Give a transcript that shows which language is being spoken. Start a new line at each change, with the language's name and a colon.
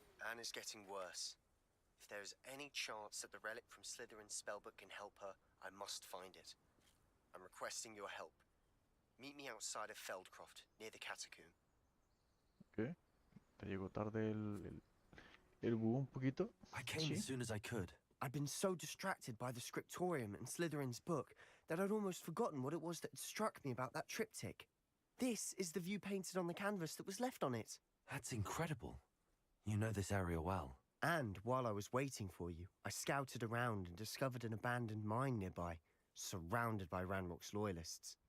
English: Anne is getting worse. If there is any chance that the relic from Slytherin's spellbook can help her, I must find it. I'm requesting your help. Meet me outside of Feldcroft, near the catacomb. Okay.
Spanish: Te llegó tarde el búho un poquito.
English: I came as soon as I could. I'd been so distracted by the scriptorium and Slytherin's book that I'd almost forgotten what it was that struck me about that triptych. This is the view painted on the canvas that was left on it. That's incredible. You know this area well. And while I was waiting for you, I scouted around and discovered an abandoned mine nearby, surrounded by Ranrock's loyalists.